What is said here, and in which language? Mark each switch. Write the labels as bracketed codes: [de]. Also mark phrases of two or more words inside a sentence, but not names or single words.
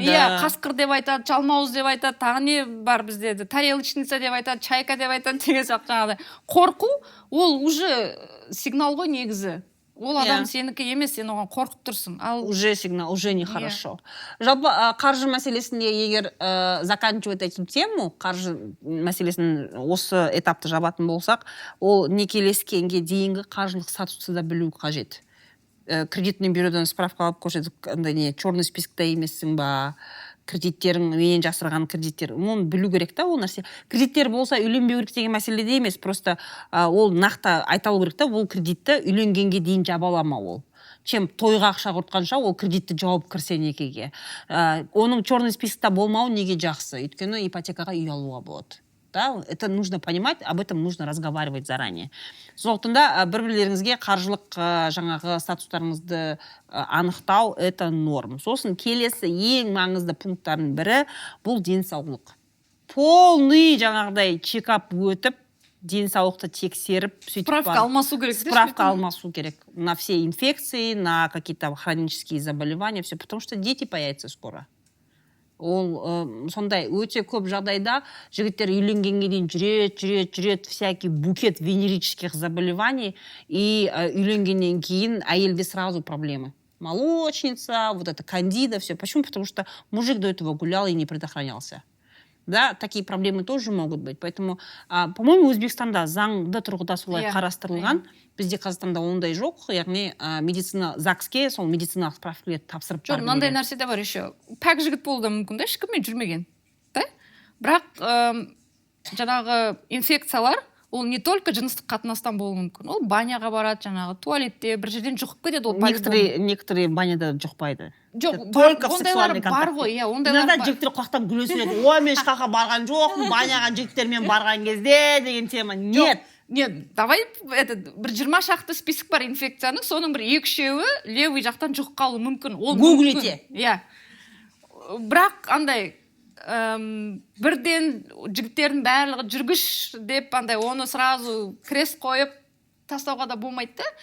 [kk] Қасқыр деп айтады, жалмауыз деп айтады, тағы не бар бізде? Тарелочница деп айтады, чайка деп айтады деген сияқты жаңағыдай. Қорқу ол [ru] уже сигнал [kk] ғой негізі. Ол адам сенікі емес, сен оған қорқып тұрсың. [ru] Уже сигнал, уже нехорошо. [kk] Жалпы қаржы мәселесінде егер [ru] заканчивать эту тему, [kk] қаржы мәселесін осы этапты жабатын болсақ, ол некелескенге дейінгі қаржылық статусты да білу қажет. Кредитный бюродан справка алып көрсетіп, [ru] черный спискта [kk] емессің ба, кредиттерің, менен жасырған кредиттер, оны білу керек та, ол нәрсе. Кредиттер болса үйленбеу керек деген мәселеде емес, просто ол нақты айталу керек та, ол кредитті үйленгенге дейін жаба ала ма ол. чем тойға ақша құртқанша ол кредитті жауып кірсе некеге. Оның [ru] черный спискта [kk] болмауы неге жақсы? Өйткені ипотекаға үй алуға болады. [ru] Да, это нужно понимать, об этом нужно разговаривать заранее. [kk] Сондықтан да бір-бірлеріңізге қаржылық жаңағы статустарыңызды анықтау [ru] это норм. [kk] Сосын келесі ең маңызды пункттардың бірі бұл денсаулық. Полный жаңағыдай чекап өтіп, денсаулықты тексеріп, справка алмасу керек. Справка алмасу керек [ru] на все инфекции, на какие-то хронические заболевания, все, потому что дети появятся скоро. [kk] Ол сондай өте көп жағдайда жігіттер үйленгенге дейін жүрет, [ru] всякий букет венерических заболеваний, и [kk] үйленгеннен кейін әйелде [ru] сразу проблемы. Молочница, вот это кандида, все. Почему? Потому что мужик до этого гулял и не предохранялся. Да, такие проблемы тоже могут быть. Поэтому, по-моему, [kk] Өзбекстанда заңды тұрғыда солай қарастырылған. Бізде Қазақстанда ондай жоқ. Яғни медицина ЗАГСке сол медициналық справкаларды тапсырып бару. Мынандай нәрсе де бар еще. Пәк жігіт болуы да мүмкін да, ешкіммен жүрмеген. [ru] Да? [kk] Бірақ жаңағы инфекциялар ол [ru] не только [kk] жыныстық қатынастан болуы мүмкін. Ол баняға барады, жаңағы туалетте бір жерден жұқып кетеді. Некоторые баняда жұқпайды. Жоқ, [ru] только в сексуальный контакт. [kk] Бар ғой, ондайлар бар. Жігіттер қуақтан күлесіледі. Ой, мен ешқаққа барған жоқпын, баняға жігіттермен барған кезде деген тема. [ru] Нет. [kk] Нет, давай бір 20 шақты список бар инфекцияның, соның бір 2-3-еуі левый жақтан жұқып қалуы мүмкін. [ru] Гуглите. [kk] Иә. Бірақ андай бірден жігіттердің барлығы жүргіш деп андай оны [ru] сразу крест [kk] қойып тастауға да болмайды да.